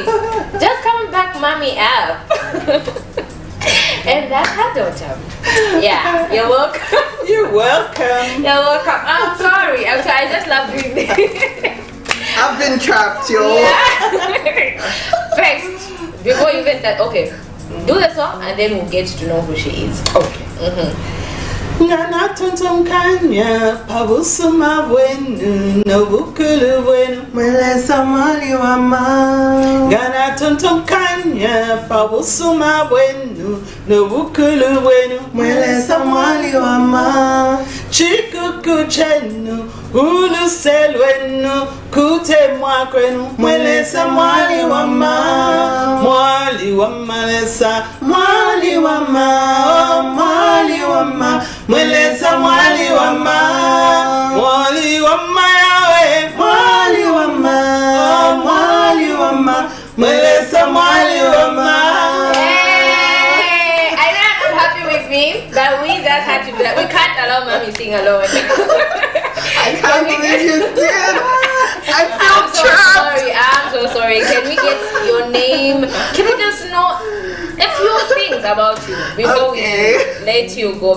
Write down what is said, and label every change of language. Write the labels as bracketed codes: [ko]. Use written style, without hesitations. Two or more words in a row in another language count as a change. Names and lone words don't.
[en] Just come back, mommy up. And that's her daughter. Yeah, you're welcome. You're welcome. You're welcome. I'm sorry. I just love doing this. I've been trapped, yo. Yeah. First, before you even start, okay, do the song and then we'll get to know who she is. Okay. [bem] Ngana tontom kanya pabusuma wenu no bukulu wenu Mwele samali wa ma. Ngana tontom kanya pabusuma wenu no bukulu wenu Mwele samali wa ma. Chikuku chenu ulu selwenu kute mwakwenu mwele samali wa ma. Mwali wa malesa mwali wa ma. Mwali wa ma Mweleza mwali wa ma, mwali wa ma yawe, mwali wa ma, mwali wa ma, mweleza mwali wa ma. [en] Hey, I know I'm not happy with me, but we just had to do that. We can't allow mommy sing alone. I can't believe you did. I feel I'm so trapped. sorry. I'm so sorry. Can we get your name? Can we just know a few things about you before we let you go?